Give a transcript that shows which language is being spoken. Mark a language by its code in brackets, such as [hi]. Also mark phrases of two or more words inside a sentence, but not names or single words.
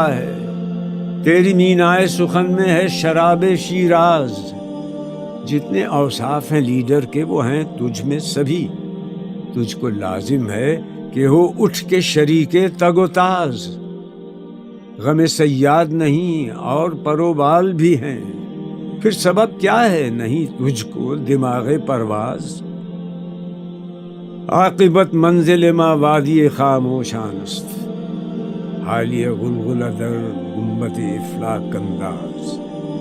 [ur] ہے، تیری مینائے سخن میں ہے شراب شیراز، جتنے اوصاف ہیں لیڈر کے وہ ہیں تجھ میں سبھی، تجھ کو لازم ہے کہ ہو اٹھ کے شریک تگ و تاز، غم صیاد نہیں اور پروبال بھی ہیں، پھر سبب کیا ہے نہیں تجھ کو دماغ پرواز، [fa] عاقبت منزل ما وادی خاموشان است، حالیہ غلغلہ در گنبد افلاک انداز۔